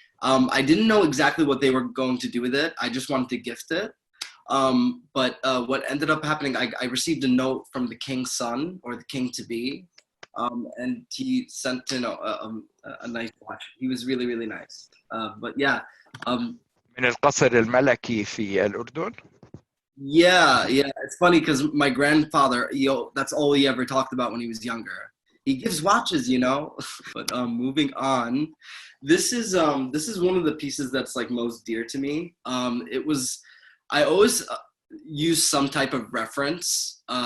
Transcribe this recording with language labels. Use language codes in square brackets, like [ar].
[en] I didn't know exactly what they were going to do with it. I just wanted to gift it. But what ended up happening, I received a note from the king's son, or the king to be, and he sent in a nice watch. He was really, really nice. But yeah. [ar] من القصر الملكي في الأردن. [en] Yeah. It's funny because my grandfather, that's all he ever talked about when he was younger. He gives watches, But moving on, this is one of the pieces that's like most dear to me. I always use some type of reference.